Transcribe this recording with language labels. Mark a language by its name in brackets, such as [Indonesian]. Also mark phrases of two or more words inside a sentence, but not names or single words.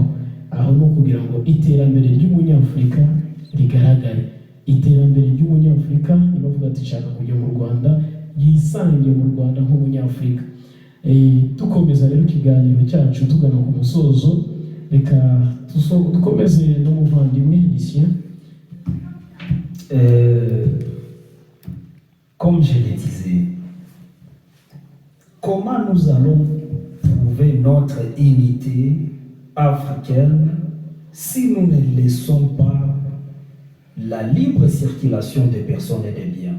[Kinyarwanda] Aho no kugira ngo iterambere ry'umunyafurika rigaragare. Iterambere ry'umunyafurika ni bavuga ati shaka kujya mu Rwanda, yisange mu Rwanda nk'umunyafurika. Dukomeza rero ikiganiro cyacu tugana ku musozo, reka dukomeze n'umuvandimwe Lucien. [French] Comme je le disais, comment nous allons trouver notre unité africaine si nous ne laissons pas la libre circulation des personnes et des biens.